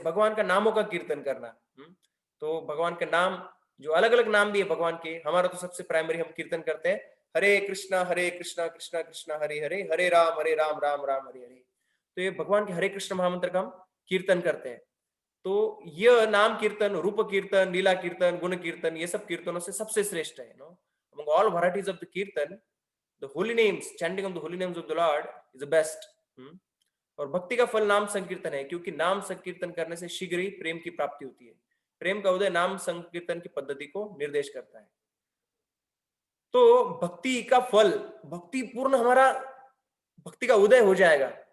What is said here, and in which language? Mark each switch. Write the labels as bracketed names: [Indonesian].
[Hindi] भगवान का नामों का कीर्तन करना। तो भगवान के नाम, जो अलग अलग नाम भी है भगवान के, हमारा तो सबसे प्राइमरी हम कीर्तन करते हैं हरे कृष्णा कृष्णा कृष्णा हरे हरे, हरे राम राम राम हरे हरे। तो ये भगवान के हरे कृष्ण महामंत्र का हम कीर्तन करते हैं। तो यह नाम कीर्तन, रूप कीर्तन, लीला कीर्तन, गुण कीर्तन, ये सब कीर्तनों से सबसे श्रेष्ठ है। [English] Among all varieties of the kirtan, the holy names, chanting of the holy names of the Lord is the best. [Hindi] और भक्ति का फल नाम संकीर्तन है, क्योंकि नाम संकीर्तन करने से शीघ्र ही प्रेम की प्राप्ति होती है। प्रेम का उदय नाम संकीर्तन की पद्धति को निर्देश करता है। तो भक्ति का फल, भक्ति पूर्ण हमारा भक्ति का उदय हो जाएगा।